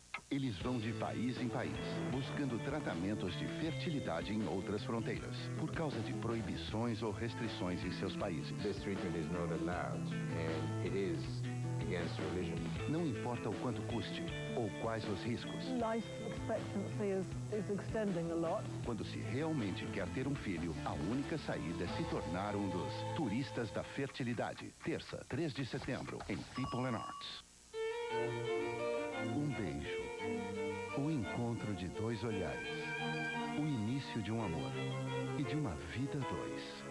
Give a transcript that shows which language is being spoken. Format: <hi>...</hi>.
<pt>Eles vão de país em país, buscando tratamentos de fertilidade em outras fronteiras, por causa de proibições ou restrições em seus países.</pt> <en>This treatment is not allowed, and it is against religion.</en> <pt>Não importa o quanto custe ou quais os riscos.</pt> <en>Life expectancy is extending a lot.</en> <pt>Quando se realmente quer ter um filho, a única saída é se tornar um dos turistas da fertilidade. Terça, 3 de setembro, em People and Arts. Um beijo. O encontro de dois olhares. O início de um amor. E de uma vida a dois.</pt>